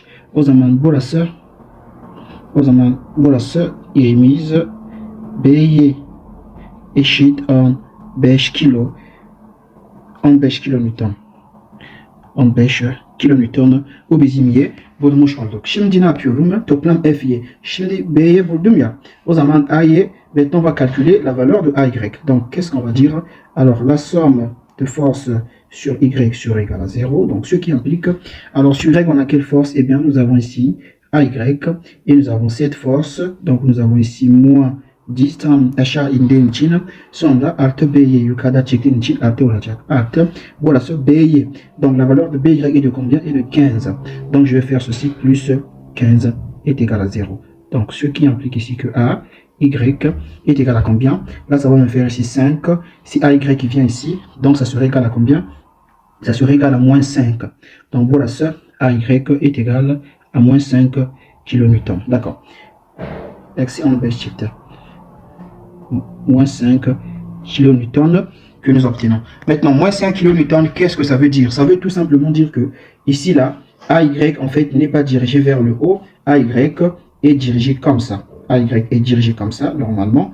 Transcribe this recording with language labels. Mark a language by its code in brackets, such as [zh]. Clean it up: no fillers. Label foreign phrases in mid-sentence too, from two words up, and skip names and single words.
[tr] O zaman burası y'imiz B'ye eşit 15 kilo. 15 kilonewton. 15 kilonewton bu bizim y bulmuş olduk. Şimdi ne yapıyorum? Toplam F'y. Şimdi B'ye buldum ya. O zaman A'y, [fr] maintenant on va calculer la valeur de AY. Donc qu'est-ce qu'on va dire? Alors la somme de force sur Y sera égale à 0. Donc ce qui implique, alors sur Y on a quelle force? Eh bien nous avons ici AY et nous avons cette force. Donc nous avons ici moins 10 [tr] tam aşağı indiğin için sonra artı B'ye yukarıda çektiğin için artı olacak. Artı burası B'ye. [fr] Donc la valeur de BY est de combien? Est de 15. Donc je vais faire ceci plus 15 est égal à 0. Donc ce qui implique ici que A, Y est égal à combien? Là ça va me faire ici 5. Si AY vient ici, donc ça serait égal à combien? Ça serait égal à moins 5. Donc burası AY est égal à moins 5 kilonewton. D'accord. [tr] Eksi 15 çıktı. [fr] Moins 5 kilonewton que nous obtenons. Maintenant, moins 5 kilonewton, qu'est-ce que ça veut dire? Ça veut tout simplement dire que ici, là, AY, en fait, n'est pas dirigé vers le haut. AY est dirigé comme ça. AY est dirigé comme ça, normalement.